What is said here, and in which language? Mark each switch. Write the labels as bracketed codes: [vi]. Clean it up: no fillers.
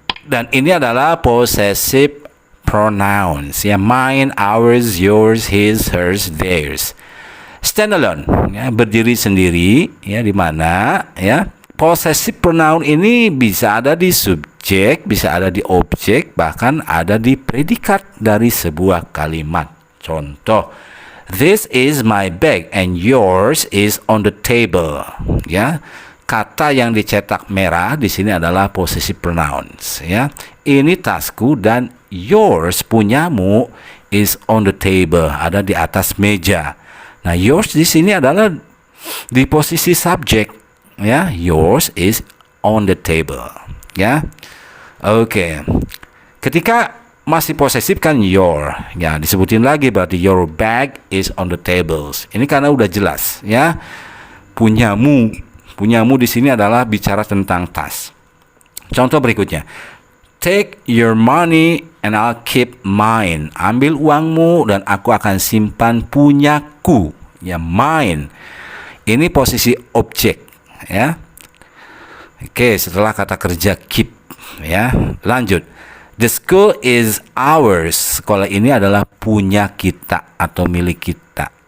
[id] Dan ini adalah possessive pronouns ya, mine, ours, yours, his, hers, theirs. Standalone ya, berdiri sendiri ya, di mana ya possessive pronoun ini bisa ada di subjek, bisa ada di objek, bahkan ada di predikat dari sebuah kalimat. [en] Contoh, this is my bag and yours is on the table ya. [id] Kata yang dicetak merah di sini adalah possessive pronouns ya. Ini tasku dan yours punyamu [en] is on the table, [id] ada di atas meja. Nah, yours di sini adalah di posisi subjek ya. [en] Yours is on the table ya. Oke. [id] Ketika masih posesif kan your ya, disebutin lagi berarti [en] your bag is on the tables. [id] Ini karena udah jelas ya. punyamu. Punyamu di sini adalah bicara tentang tas. Contoh berikutnya. [en] Take your money and I'll keep mine. [id] Ambil uangmu dan aku akan simpan punyaku. Ya, mine. Ini posisi objek, ya. Oke, setelah kata kerja keep, ya. Lanjut. [en] The school is ours. [id] Sekolah ini adalah punya kita atau milik kita.